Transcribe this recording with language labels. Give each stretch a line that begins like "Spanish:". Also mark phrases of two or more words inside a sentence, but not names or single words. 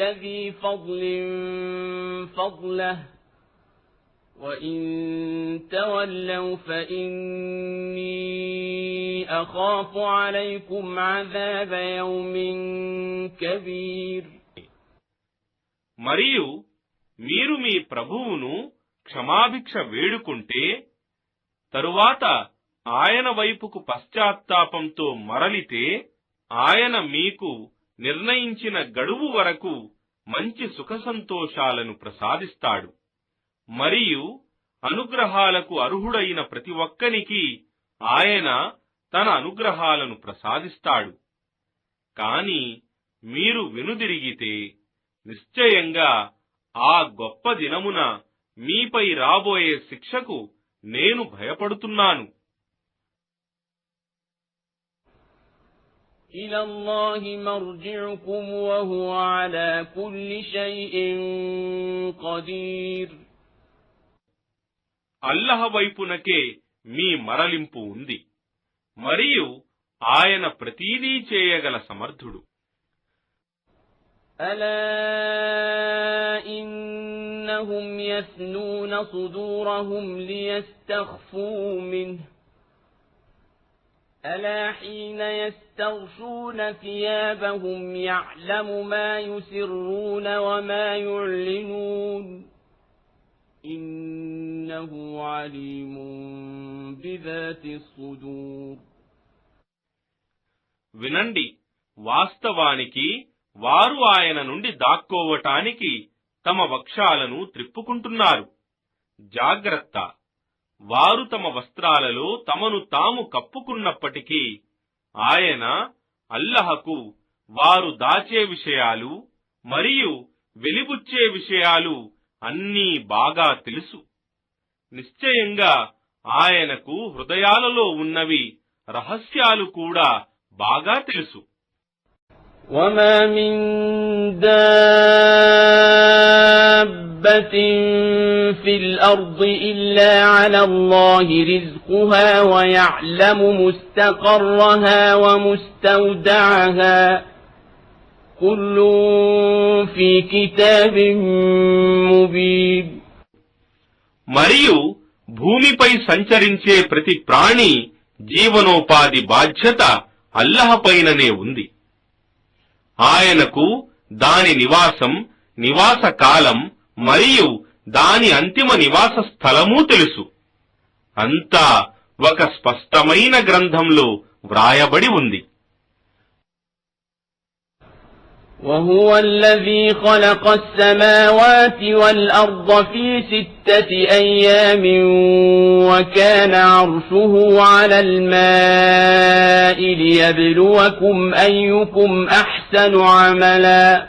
Arabic: ذي فضل فضله وإن تولوا فإني أخاف عليكم عذاب يوم كبير.
Telugu: మరియు మీరు మీ ప్రభువును క్షమాభిక్ష వేడుకుంటే తరువాత ఆయన వైపుకు పశ్చాత్తాపంతో మరలితే ఆయన మీకు నిర్ణయించిన గడువు వరకు మంచి సుఖ సంతోషాలను ప్రసాదిస్తాడు మరియు అనుగ్రహాలకు అర్హుడైన ప్రతి ఒక్కనికి ఆయన తన అనుగ్రహాలను ప్రసాదిస్తాడు. కాని మీరు వెనుదిరిగితే నిశ్చయంగా ఆ గొప్ప దినమున మీపై రాబోయే శిక్షకు నేను భయపడుతున్నాను.
Arabic: إلى الله مرجعكم وهو على كل شيء قدير.
Telugu: అల్లాహ్ వైపునకే మీ మరలింపు ఉంది మరియు ఆయన ప్రతిదీ చేయగల సమర్థుడు.
Arabic: ألا إنهم يثنون صدورهم ليستخفوا منه ألا حين يستغشون ثيابهم يعلم ما يسرون وما يعلنون إنه عليم بذات الصدور.
Telugu: వినండి, వాస్తవానికి వారు ఆయన నుండి దాక్కోవటానికి తమ వక్షాలను త్రిప్పుకుంటున్నారు. జాగ్రత్త, వారు తమ వస్త్రాలలో తమను తాము కప్పుకున్నప్పటికీ ఆయన అల్లహకు వారు దాచే విషయాలు మరియు వెలిబుచ్చే విషయాలు అన్నీ బాగా తెలుసు. నిశ్చయంగా ఆయనకు హృదయాలలో ఉన్నవి రహస్యాలు కూడా బాగా తెలుసు.
Arabic: وَمَا مِن دَابَّةٍ فِي الْأَرْضِ إِلَّا عَلَى اللَّهِ رِزْقُهَا وَيَعْلَمُ مُسْتَقَرَّهَا وَمُسْتَوْدَعَهَا كُلٌّ فِي كِتَابٍ مُبِينٍ.
Telugu: మరియు భూమిపై సంచరించే ప్రతి ప్రాణి జీవనోపాధి బాధ్యత అల్లహ పైననే ఉంది. ఆయనకు దాని నివాసం, నివాస కాలం మరియు దాని అంతిమ నివాస స్థలమూ తెలుసు. అంతా ఒక స్పష్టమైన గ్రంథంలో వ్రాయబడి ఉంది.
Arabic: وهو الذي خلق السماوات والأرض في 6 أيام وكان عرشه على الماء ليبلوكم أيكم أحسن عملا